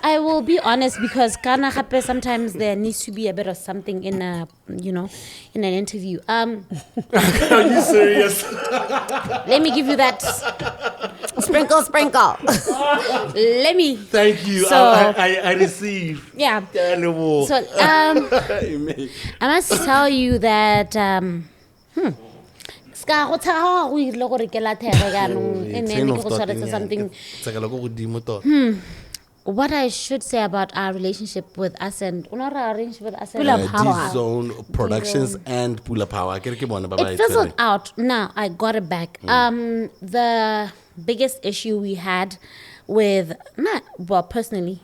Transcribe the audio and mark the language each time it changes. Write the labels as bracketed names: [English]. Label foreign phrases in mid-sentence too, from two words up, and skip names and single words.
[English] I will be honest because [Tswana] kana hape [English] sometimes there needs to be a bit of something in a, in an interview. Are you serious? Let me give you that. Sprinkle. Let me. Thank you. So- I receive. Yeah. Animal. So I must tell you that [Tswana] ska go tshega go ile gore ke lathege jaanong [English] and then [Tswana] ke go tshwaretse something. [English] What I should say about our relationship with us and our relationship with us and Pula Power. D-Zone Productions and Pula Power. it fizzled out. Now I got it back. The biggest issue we had with personally.